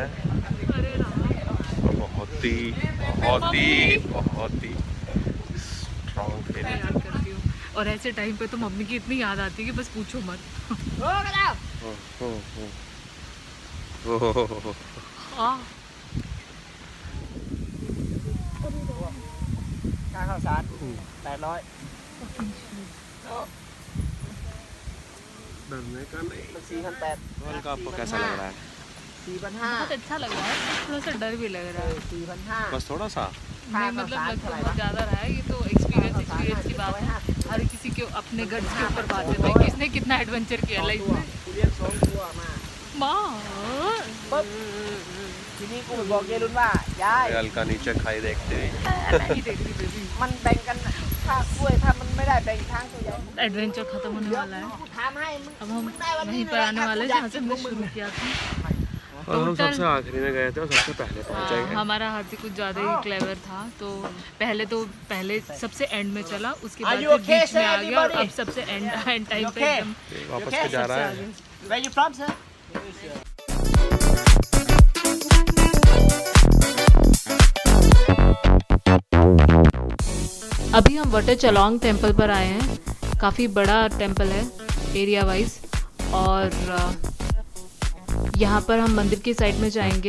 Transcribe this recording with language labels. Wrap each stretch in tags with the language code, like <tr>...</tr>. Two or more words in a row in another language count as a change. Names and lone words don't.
<hi>अरे राम, बहुत ही स्ट्रॉन्ग मैं फीलिंग। याद करती हूँ, और ऐसे टाइम पे तो मम्मी की इतनी याद आती है कि बस पूछो मत। हाँ</hi> <th>ค่าข้าวสาร800</th> <hi>डरने का नहीं।</hi> <th>มัน4,800</th> <hi>का आपको कैसा लग रहा है? 4,500 बहुत अच्छा लग रहा है, थोड़ा सा डर भी लग रहा है। 4,500 बस थोड़ा सा। नहीं मतलब लग तो बहुत ज़्यादा रहा है, ये तो एक्सपीरियंस की बात है। हर किसी के अपने गट्स के ऊपर बात है भाई, किसने कितना एडवेंचर किया लाइफ में।</hi> <th>กูเรียก2ตัวมา</th> <hi>माँ</hi> <th>ปึ๊บทีนี้กูไปบอกยายรุ่นว่ายาย</th> <hi>हल्का नीचे खाई देखते हुए। नहीं देख रही बेबी,</hi> <th>มันแบ่งกันค่ากล้วยถ้ามันไม่ได้แบ่งทางตัวใหญ่</th> <hi>एडवेंचर खत्म होने वाला है।</hi> <th>กูถามให้มึง</th> <hi>अब हम</hi> <th>มึงได้วัน</th> <hi>वहीं</hi> <th>นี้</th> <hi>पर आने वाले हैं जहाँ से हमने शुरू किया था। और हम Total- सबसे आखिरी में गए थे और सबसे पहले पहुंच हाँ, जाएंगे। हमारा हाथी कुछ ज़्यादा ही क्लेवर था, तो पहले सबसे एंड में चला, उसके बाद</hi> <en>Are you</en> <hi>फिर okay, बीच में sir, आ गया, और everybody? अब सबसे एंड टाइम पे Okay? एकदम वापस पे जा रहा है।</hi> <en>Where you from sir?</en> <hi>अभी हम वटर चलोंग टेम्पल पर आए हैं। काफ़ी बड़ा टेम्पल है एरिया वाइज, और यहाँ पर हम मंदिर की साइड में जाएंगे।</hi>